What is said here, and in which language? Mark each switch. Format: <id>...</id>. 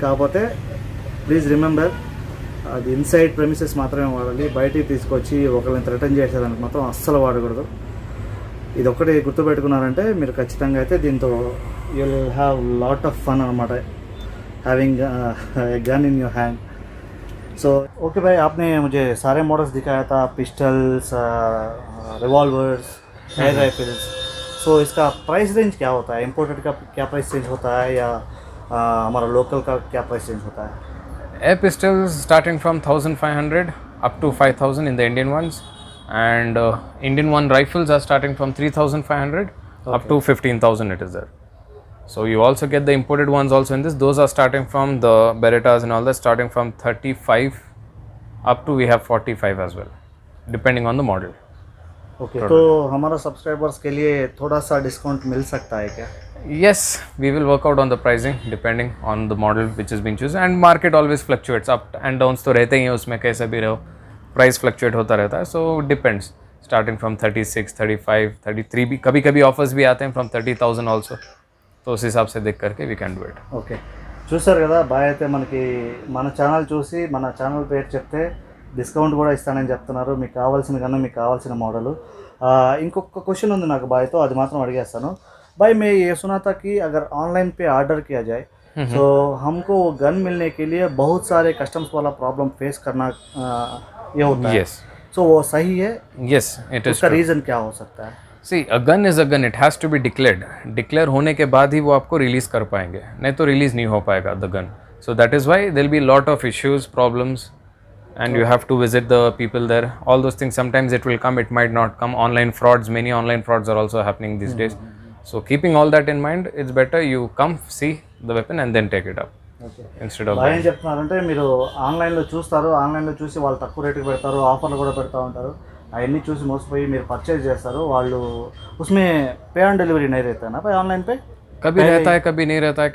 <te>కాకపోతే please remember, అది inside premises మాత్రమే వాడాలి. బయటికి తీసుకొచ్చి ఒకరిని థ్రెటన్ చేసేదానికి మాత్రం అస్సలు వాడకూడదు. ఇది ఒక్కటి గుర్తుపెట్టుకున్నారంటే మీరు ఖచ్చితంగా అయితే దీంతో</te> <en>you will have lot of fun</en> <te>అనమాట,</te> <en>Having gun in your hand.</en> <hi>So okay भाई, आपने मुझे सारे मॉडल्स दिखाया था, पिस्टल्स, रिवॉल्वर्स, एयर राइफल्स. सो इसका प्राइस रेंज क्या होता है? इम्पोर्टेड का क्या प्राइस रेंज होता है, या हमारा लोकल का क्या प्राइस रेंज होता है?</hi> <en>Air pistols starting from 1500 up to 5000 in the Indian ones, and Indian one rifles are starting from 3500 up to 15,000 it is there. So you also get the imported ones also in this. Those are starting from the Berettas and all that, starting from 35 up to we have 45 as well, depending on the model.</en> <hi>Okay, तो हमारा subscribers के लिए थोड़ा सा discount मिल सकता है क्या?</hi> <en>Yes, we will work out on the pricing depending on the model which is being chosen, and market always fluctuates, up and downs</en> <hi>तो रहते ही हैं उसमें, कैसे भी रहो प्राइस फ्लक्चुएट होता रहता है.</hi> <en>So depends, starting from 36, 35, 33</en> <hi>भी कभी कभी ऑफर्स भी आते हैं</hi> <en>from 30,000 also.</en> <hi>तो उस हिसाब से देख करके</hi> <en>we can do it.</en> <te>Okay, చూసారు కదా బాయ్ అయితే మనకి మన ఛానల్ చూసి మన ఛానల్ పేరు చెప్తే డిస్కౌంట్ కూడా ఇస్తానని చెప్తున్నారు. మీకు కావాల్సిన కన్నా మీకు కావాల్సిన మోడలు. ఇంకొక క్వశ్చన్ ఉంది నాకు బాయ్తో, అది మాత్రం అడిగేస్తాను.</te> <hi>भाई मैं ये सुना था कि अगर ऑनलाइन पे ऑर्डर किया जाए सो हमको वो गन मिलने के लिए बहुत सारे कस्टम्स वाला प्रॉब्लम फेस करना ये होता है.</hi> <en>Yes.</en> <hi>सो वो सही है?</hi> <en>Yes, it is</en> <hi>उसका</hi> <en>true.</en> <hi>रीज़न क्या हो सकता है?</hi> <en>See, a gun is a gun. It has to be declared.</en> <hi>Declare होने के बाद ही वो आपको रिलीज कर पाएंगे, नहीं तो रिलीज नहीं हो पाएगा</hi> <en>the gun. So that is why there will be lot of issues, problems, and you have to visit the people there. All those things. Sometimes it will come, it might not come. Online frauds, many online frauds are also happening these days. So keeping all that in mind, it's better you come see the weapon and then take it up</en> <te>okay.</te> <en>instead of.</en> <te>బాగా ఏం చెప్తున్నారంటే మీరు ఆన్లైన్లో చూస్తారు, ఆన్లైన్లో చూసి వాళ్ళు తక్కువ రేటుకి పెడతారు, ఆఫర్లు కూడా పెడతా ఉంటారు. అవన్నీ చూసి మోసపోయి మీరు పర్చేజ్ చేస్తారు. వాళ్ళు</te> <hi>उसमें पे ऑन डिलीवरी नहीं रहता है ना भाई ऑनलाइन पे? कभी रहता है, कभी नहीं रहता है.</hi>